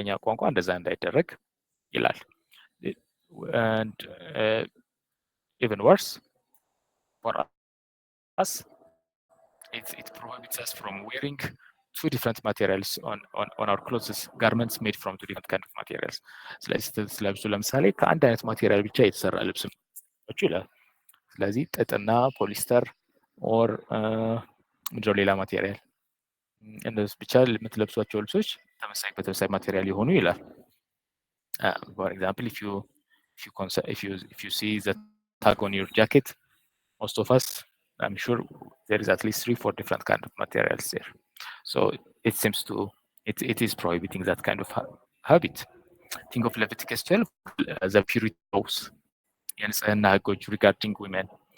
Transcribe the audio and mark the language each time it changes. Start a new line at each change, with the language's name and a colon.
Amharic: በእኛ ቋንቋ እንደዛ እንዳይደረግ ይላል።
English: and even worse for us, it prohibits us from wearing two different materials on our clothes, garments made from two different kind of materials.
Amharic: ስለዚህ ስትለብሱ ለምሳሌ ከአንድ አይነት ማቴሪያል ብቻ የተሰራ ልብስ ይላል። ስለዚህ ጥጥና ፖሊስተር ኦር ምንድነው ሌላ ማቴሪያል እንደዚህ ብቻ የምትለብሷቸው ልብሶች በተመሳሳይ ማቴሪያል የሆኑ ይላል።
English: for example, if you see the tag on your jacket, most of us, I'm sure there is at least 3-4 different kind of materials there. So it seems to it is prohibiting that kind of habit. Think of Leviticus 12, the purity laws and regarding women.